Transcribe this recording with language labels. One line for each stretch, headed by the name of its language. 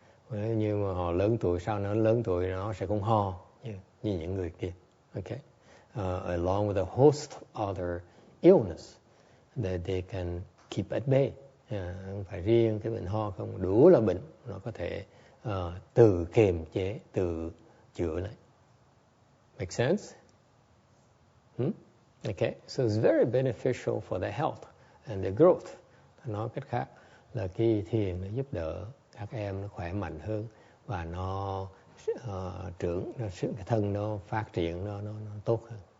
Vietnamese: Nếu như mà họ lớn tuổi, sau nó lớn tuổi nó sẽ không ho như những người kia.
English: Okay, along with a host of other illness that they can keep at bay.
Vietnamese: Không phải riêng cái bệnh ho không, đủ là bệnh nó có thể tự kiềm chế, tự chữa lại.
English: Make sense? Okay, so it's very beneficial for their health and their growth.
Vietnamese: Nói cách khác là cái thiền nó giúp đỡ các em nó khỏe mạnh hơn và nó trưởng, cái thân nó phát triển, nó tốt hơn.